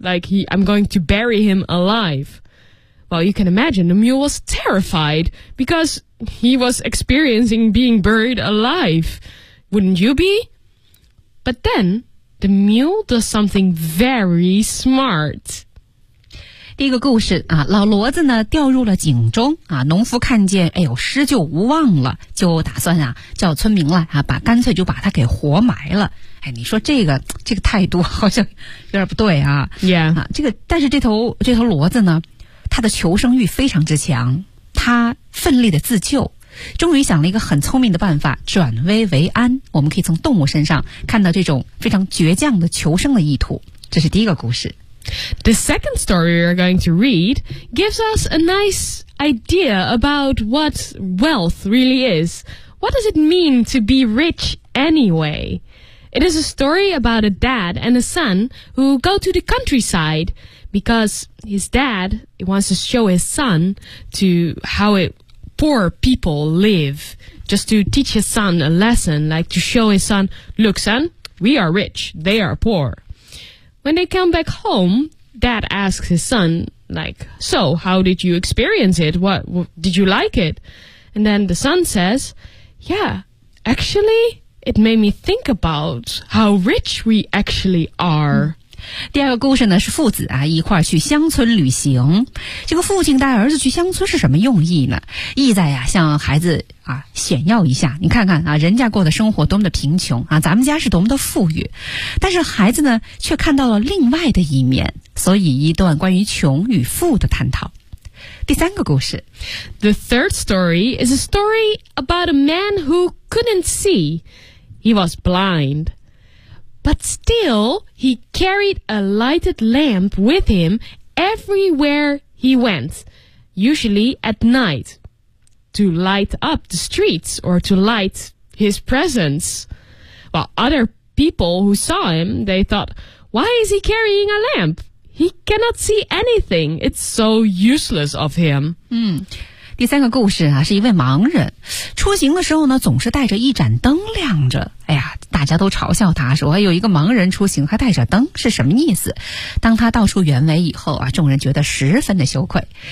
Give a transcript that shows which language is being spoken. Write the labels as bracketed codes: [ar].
[en] Like, I'm going to bury him alive. Well, you can imagine the mule was terrified because he was experiencing being buried alive. Wouldn't you be? But then, the mule does something very smart. [zh] 第一个故事啊，老骡子呢掉入了井中啊，农夫看见，哎呦，施救无望了，就打算啊叫村民来啊，干脆就把他给活埋了。哎，你说这个态度好像有点不对啊。 [en] Yeah. [zh] 啊，这个但是这头骡子呢，它的求生欲非常之强，它奋力的自救。终于想了一个很聪明的办法，转危为安。我们可以从动物身上看到这种非常倔强的求生的意图。这是第一个故事。 [en] The second story we are going to read gives us a nice idea about what wealth really is. What does it mean to be rich anyway? It is a story about a dad and a son who go to the countryside because his dad wants to show his son to how poor people live, just to teach his son a lesson, like to show his son, look, son, we are rich, they are poor. When they come back home, dad asks his son, like, so how did you experience it? Did you like it? And then the son says, yeah, actually, it made me think about how rich we actually are. [zh] 第二个故事呢，是父子啊一块去乡村旅行。这个父亲带儿子去乡村是什么用意呢？意在呀，向孩子啊炫耀一下，你看看啊，人家过的生活多么的贫穷啊，咱们家是多么的富裕。但是孩子呢，却看到了另外的一面，所以一段关于穷与富的探讨。第三个故事 [en] The third story is a story about a man who couldn't see. He was blind. But still, he carried a lighted lamp with him everywhere he went, usually at night, to light up the streets or to light his presence. Well, other people who saw him, they thought, why is he carrying a lamp? He cannot see anything. It's so useless of him. [zh] 第三个故事啊，是一位盲人，出行的时候呢，总是带着一盏灯亮着。哎呀，大家都嘲笑他，说有一个盲人出行还带着灯，是什么意思？当他道出原委以后啊，众人觉得十分的羞愧。